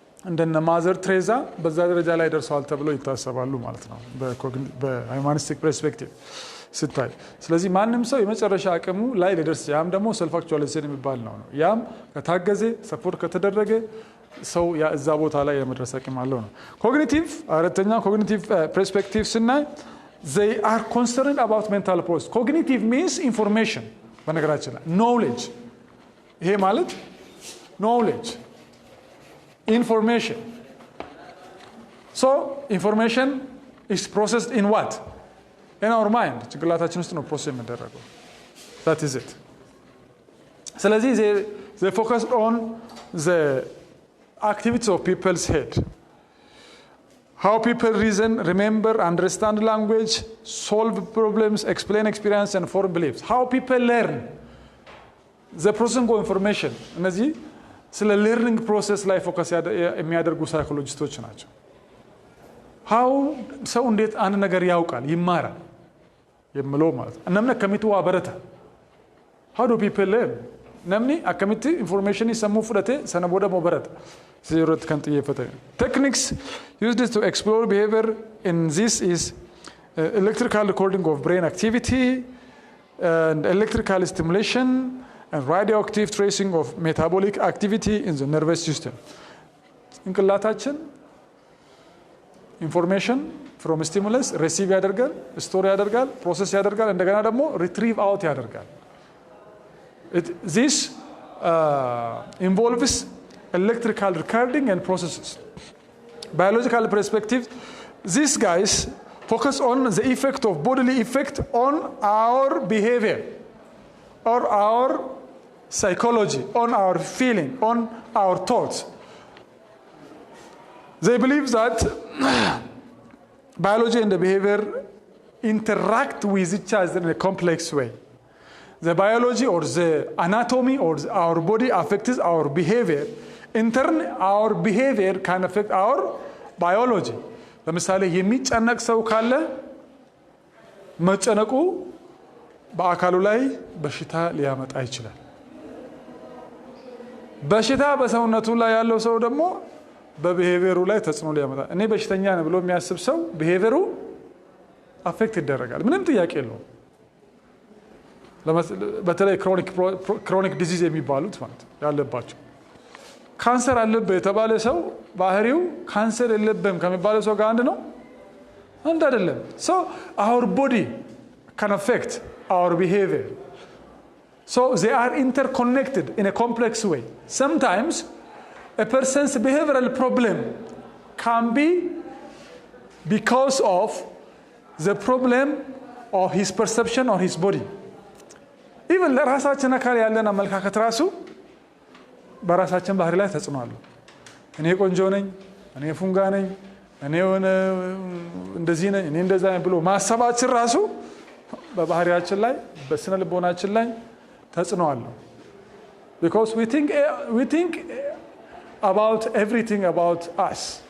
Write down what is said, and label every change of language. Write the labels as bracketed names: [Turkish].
[Amharic] እንደነ ማዘር ትሬዛ በዛ ደረጃ ላይ ደርሰዋል ተብሎ ይታሰባሉ ማለት ነው በሃይማኒስቲክ ፐርስፔክቲቭ ስታይ። ስለዚህ ማንም ሰው የመጨረሻ አቅሙ ላይ ሊደርስ ያም ደግሞ ሰልፍ አክቹዋላይዜሽን የሚባል ነው። ያም ከታገዘ ሰፖርት ከተደረገ ሰው እዛ ቦታ ላይ የመድረስ አቅም አለው ነው። ኮግኒቲቭ አራተኛ ኮግኒቲቭ ፐርስፔክቲቭ ስናይ [English] they are concerned about mental process. Cognitive means information [Amharic] በነገራችን ላይ [English] knowledge ይሄ ማለት knowledge information. So information is processed in what? In our mind. [Amharic] ጭንቅላታችን ውስጥ ነው ፕሮሰስ የሚደረገው። [English] That is it. [Amharic] ስለዚህ [English] they focus on the activities of people's head. How people reason, remember, understand language, solve problems, explain experience and form beliefs. How people learn. The processing of information. [Amharic] እነዚህ ስለ [English] learning process [Amharic] ላይ ፎከስ የሚያደርጉ ሳይኮሎጂስቶች ናቸው። How ሰው እንዴት አንድ ነገር ያውቃል ይማራል የሚለው ማለት ነው። [Oromo] namni akkamitti waa barata. [English] How do people learn? [Oromo] namni akkamitti information sammuu fudhate sana booda moo barata. Zerot kan xiyyeeffate. [English] Techniques used to explore behavior in this is electrical recording of brain activity and electrical stimulation and radioactive tracing of metabolic activity in the nervous system. [Amharic] ጭንቅላታችን ኢንፎርሜሽን [English] from stimulus [Amharic] receive ያደርጋል፣ ስቶር ያደርጋል፣ ፕሮሰስ ያደርጋል፣ እንደገና ደግሞ retrieve out ያደርጋል. [English] This involves electrical recording and processes. Biological perspective, these guys focus on the effect of bodily effect on our behavior or our psychology, on our feeling, on our thoughts. They believe that biology and the behavior interact with each other in a complex way. The biology or the anatomy or our body affects our behavior. In turn, our behavior can affect our biology. [Amharic] ለምሳሌ የሚጨነቅ ሰው ካለ መጨነቁ በአካሉ ላይ በሽታ ሊያመጣ ይችላል። በሽታ በሰውነቱ ላይ ያለው ሰው ደግሞ በቢሄቪየሩ ላይ ተጽዕኖ ሊያመጣ እኔ በሽተኛ ነኝ ብሎ የሚያስብ ሰው ቢሄቪየሩ አፌክት ይደረጋል። ምንም ጥያቄ የለውም። በተለይ ክሮኒክ ዲዚዝ የሚባሉት ማለት ያለባቸው ካንሰር አለበት የተባለ ሰው ባህሪው ካንሰር የለበም ከሚባለው ሰው ጋር አንድ ነው አንድ አይደለም። [English] So our body can affect our behavior. So they are interconnected in a complex way. Sometimes a person's behavioral problem can be because of the problem of his perception of his body. [Amharic] Even ለራሳችን አካል ያለን አመለካከት ራሱ በራሳችን ባህሪ ላይ ተጽዕኖ አለው። እኔ ቆንጆ ነኝ፣ እኔ ፉንጋ ነኝ፣ እኔ እንደዚህ ነኝ፣ እኔ እንደዛ ነኝ ብሎ ማሰባችን ራሱ በባህሪያችን ላይ በስነ ልቦናችን ላይ ተጽዕኖ አለው። [English] Because we think about everything about us.